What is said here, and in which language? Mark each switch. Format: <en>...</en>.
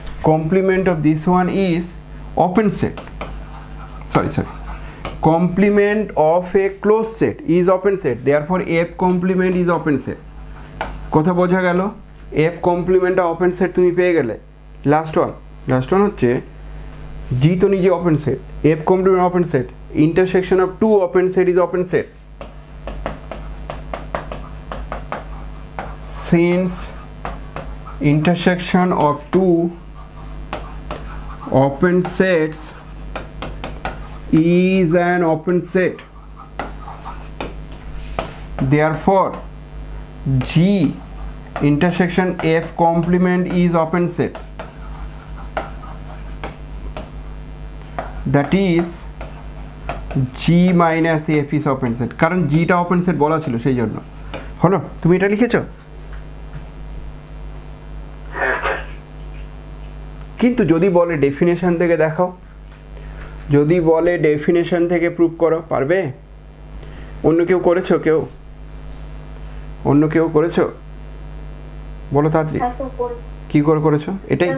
<en>Complement of this one is open set. Complement of a closed set is open set. Therefore f complement is open set.</en> <bn>কথা বোঝা গেল? f complement open set তুমি পেয়ে গেলে।</bn> <en>last one last one</en> <bn>হচ্ছে জি তো নিজে</bn> <en>Open set, F complement open set, intersection of two open set is open set. Since intersection of two open sets is an open set, therefore G intersection F complement is open set, that is G minus F is open set।</en> <bn>কারণ G টা open set বলা ছিল সেই জন্য। হলো, তুমি এটা লিখেছো? কিন্তু যদি বলে ডেফিনেশন থেকে দেখাও, যদি বলে ডেফিনেশন থেকে প্রুভ করো, পারবে? অন্য কেউ করেছো? অন্য কেউ করেছো? বলো তাড়াতাড়ি। কি করে করেছো? এটাই</bn>